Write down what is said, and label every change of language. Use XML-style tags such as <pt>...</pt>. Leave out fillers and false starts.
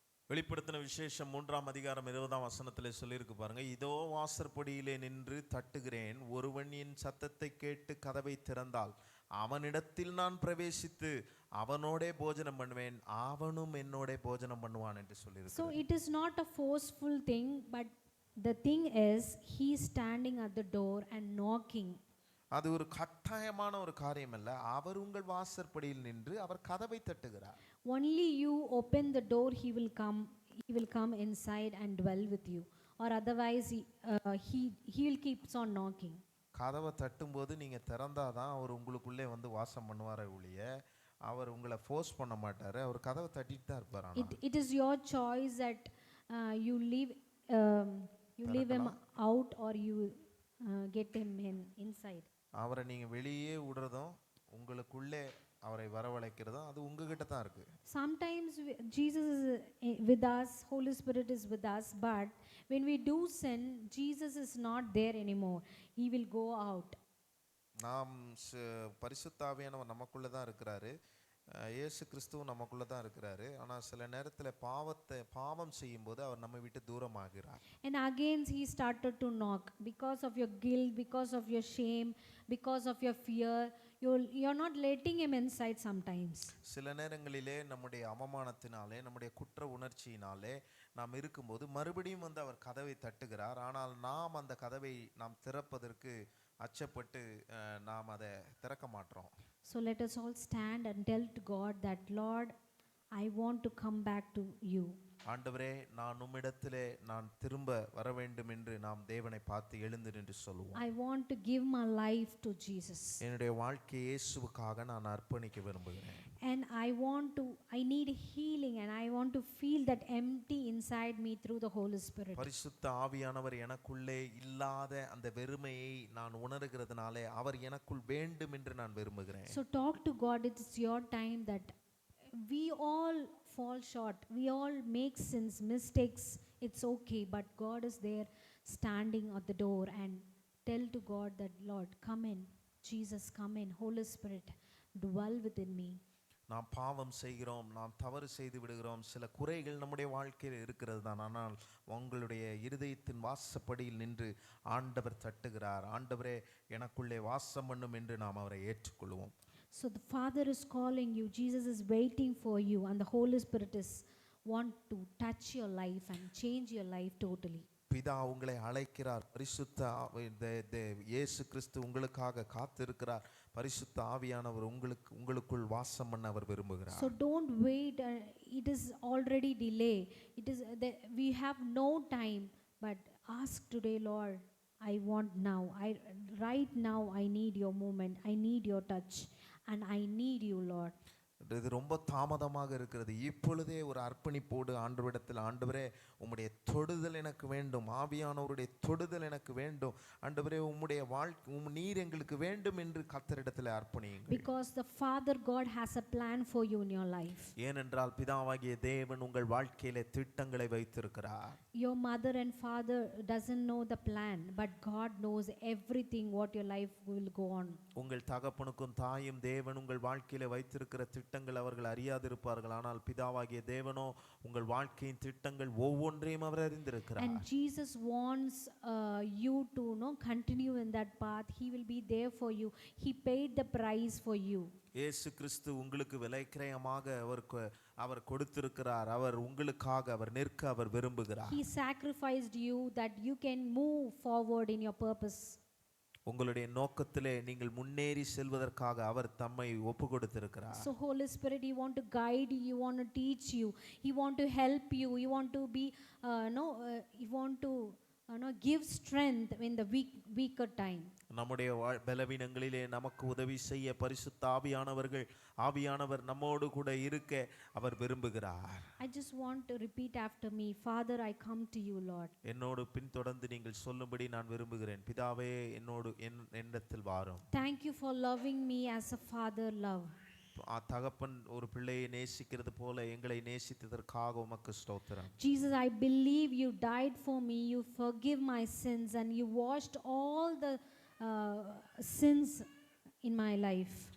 <ta>வெளிப்படுத்தின விசேஷம் 3ஆம் அதிகாரம் 20ஆம் வசனத்திலே சொல்லியிருக்கு பாருங்க, இதோ வாசற்படியிலே நின்று தட்டுகிறேன், ஒருவன் என் சத்தத்தை கேட்டு கதவை திறந்தால் அவனிடத்தில் நான் பிரவேசித்து அவனோடே போஜனம் பண்ணுவேன், அவனும் என்னோடே போஜனம் பண்ணுவான் என்று சொல்லியிருக்கு.</ta> <en>So it is not a forceful thing, but the thing is he is standing at the door and knocking.</en> <ta>அது ஒரு கட்டாயமான ஒரு காரியம் அல்ல, அவர் உங்கள் வாசற்படியில் நின்று அவர் கதவை தட்டுகிறார்.</ta> <en>Only you open the door, he will come inside and dwell with you, or otherwise he will keeps on knocking.</en> <ta>கதவை தட்டும்போது நீங்க திறந்தாதான் அவர் உங்களுக்குள்ளே வந்து வாசம் பண்ணுவாரே ஒழிய அவர் உங்களை ஃபோர்ஸ் பண்ண மாட்டாரு, அவர் கதவை தட்டிட்டு தான் இருப்பார்.</ta> <en>It is your choice that you leave him out or you get him inside.</en> <ta>அவரை நீங்க வெளியே விடுறதும் உங்களுக்குள்ளே அவரை வரவழைக்கிறதும் அது உங்ககிட்ட தான் இருக்கு.</ta> <en>Sometimes Jesus is with us, Holy Spirit is with us, but when we do sin, Jesus is not there anymore. He will go out.</en> <ta>நாம் பரிசுத்த ஆவியானவர் நமக்குள்ள தான் இருக்கிறாரு, இயேசு கிறிஸ்துவும் நமக்குள்ள தான் இருக்கிறாரு. ஆனால் சில நேரத்தில் பாவம் செய்யும்போது அவர் நம்மை விட்டு தூரமாகிறார்.</ta> <en>And again he started to knock because of your guilt, because of your shame, because of your fear. You're not letting him inside sometimes.</en> <ta>சில நேரங்களிலே நம்முடைய அவமானத்தினாலே, நம்முடைய குற்ற உணர்ச்சியினாலே நாம் இருக்கும்போது மறுபடியும் வந்து அவர் கதவை தட்டுகிறார். ஆனால் நாம் அந்த கதவை நாம் திறப்பதற்கு அச்சப்பட்டு நாம் அதை திறக்க மாட்டோம்.</ta> <en>So let us all stand and tell to God that, Lord, I want to come back to you.</en> <ta>ஆண்டவரே, நான் உம்மிடத்திலே நான் திரும்ப வர வேண்டும் என்று நாம் தேவனை பார்த்து எழுந்து நின்று சொல்லுவோம்.</ta> <en>I want to give my life to Jesus.</en> <ta>என்னுடைய வாழ்க்கையை இயேசுவுக்காக நான் அர்ப்பணிக்க விரும்புகிறேன்.</ta> <en>And I need healing, and I want to feel that empty inside me through the Holy Spirit.</en> <ta>பரிசுத்த ஆவியானவர் எனக்குள்ளே இல்லாத அந்த வெறுமையை நான் உணர்கிறதுனாலே அவர் எனக்குள் வேண்டும் என்று நான் விரும்புகிறேன்.</ta> <en>So talk to God. It's your time that we all fall short. We all make sins, mistakes. It's okay, but God is there standing at the door, and tell to God that, Lord, come in. Jesus, come in. Holy Spirit, dwell within me.</en> <ta>நாம் பாவம் செய்கிறோம், நாம் தவறு செய்து விடுகிறோம், சில குறைகள் நம்முடைய வாழ்க்கையில் இருக்கிறது தான். ஆனால் உங்களுடைய இருதயத்தின் வாசப்படியில் நின்று ஆண்டவர் தட்டுகிறார். ஆண்டவரே எனக்குள்ளே வாசம் பண்ணும் என்று நாம் அவரை ஏற்றுக்கொள்வோம்.</ta> <en>So the Father is calling you, Jesus is waiting for you, and the Holy Spirit is want to touch your life and change your life totally.</en> <ta>பிதா உங்களை அழைக்கிறார். பரிசுத்த இயேசு கிறிஸ்து உங்களுக்காக காத்திருக்கிறார். பரிசுத்த ஆவியானவர் உங்களுக்குள் வாசம் பண்ண அவர் விரும்புகிறார்.</ta> <en>So don't wait, it is already delay. It is we have no time, but ask today, Lord, I want now. Right now I need your movement, I need your touch, and I need you, Lord.</en> <ta>இது ரொம்ப தாமதமாக இருக்கிறது. இப்பொழுதே ஒரு அர்ப்பணிப்போடு ஆண்டவரிடத்தில், ஆண்டவரே உம்முடைய தொடுதல் எனக்கு வேண்டும், ஆவியானவருடைய தொடுதல் எனக்கு வேண்டும், ஆண்டவரே உம்முடைய வாழ்க்கை நீர் எங்களுக்கு வேண்டும் என்று கர்த்தரிடத்தில் அர்ப்பணியுங்கள்.</ta> <en>Because the Father God has a plan for you in your life.</en> <ta>ஏனென்றால் பிதாவாகிய தேவன் உங்கள் வாழ்க்கையிலே திட்டங்களை வைத்திருக்கிறார்.</ta> <en>Your mother and father doesn't know the plan, but God knows everything what your life will go on.</en> <ta>உங்கள் தகப்பனுக்கும் தாயும் தேவன் உங்கள் வாழ்க்கையிலே வைத்திருக்கிற திட்டங்கள் அவர்கள் அறியாதிருப்பார்கள். ஆனால் பிதாவாகிய தேவனோ உங்கள் வாழ்க்கையின் திட்டங்கள் ஒவ்வொன்றையும் அவர் அறிந்திருக்கிறார்.</ta> <en>And Jesus wants you to continue in that path. He will be there for you. He paid the price for you.</en> <ta>இயேசு கிறிஸ்து உங்களுக்கு விலைக்கிரயமாக அவர் கொடுத்திருக்கிறார். அவர் உங்களுக்காக அவர் நிற்க அவர் விரும்புகிறார்.</ta> <en>He sacrificed you that you can move forward in your purpose.</en> <ta>உங்களுடைய நோக்கத்திலே நீங்கள் முன்னேறி செல்வதற்காக அவர் தம்மை ஒப்பு கொடுத்திருக்கிறார்.</ta> <en>So Holy Spirit, he want to guide you, he want to teach you, he want to help you, he want to be he want to give strength in the weaker time.</en> <ta>நம்முடைய பலவீனங்களிலே நமக்கு உதவி செய்ய பரிசுத்த ஆவியானவர் நம்மோடு கூட இருக்க அவர் விரும்புகிறார்.</ta> <en>I just want to repeat after me, Father, I come to you, Lord.</en> <ta>என்னோடு பின்தொடர்ந்து நீங்கள் சொல்லும்படி நான் விரும்புகிறேன். பிதாவே என்னோடு என்னிடத்தில் வாரும்.</ta> <en>Thank you for loving me as a father love.</en> <ta>தகப்பன் ஒரு பிள்ளையை நேசிக்கிறது போல எங்களை நேசித்ததற்காக உமக்கு ஸ்தோத்திரம்.</ta> <en>Jesus, I believe you died for me, you forgive my sins, and you washed all the sins in my life.</en>